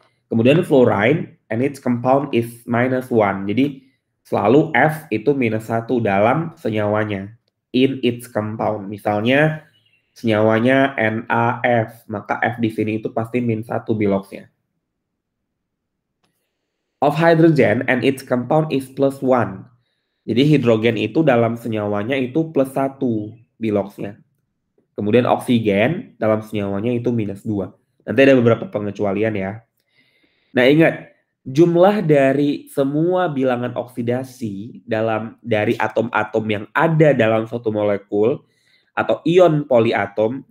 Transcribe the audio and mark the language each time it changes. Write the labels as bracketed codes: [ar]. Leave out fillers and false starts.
[id] Kemudian [en] fluorine and its compound is minus 1. [id] Jadi selalu F itu minus 1 dalam senyawanya. [en] In its compound. [id] Misalnya senyawanya NaF, maka F di sini itu pasti min 1 Biloxnya. [en] Of hydrogen and its compound is plus 1. [id] Jadi hidrogen itu dalam senyawanya itu plus 1 Biloxnya. Kemudian oksigen dalam senyawanya itu minus 2. Nanti ada beberapa pengecualian ya. Nah ingat, jumlah dari semua bilangan oksidasi dari atom-atom yang ada dalam suatu molekul atau ion poliatom.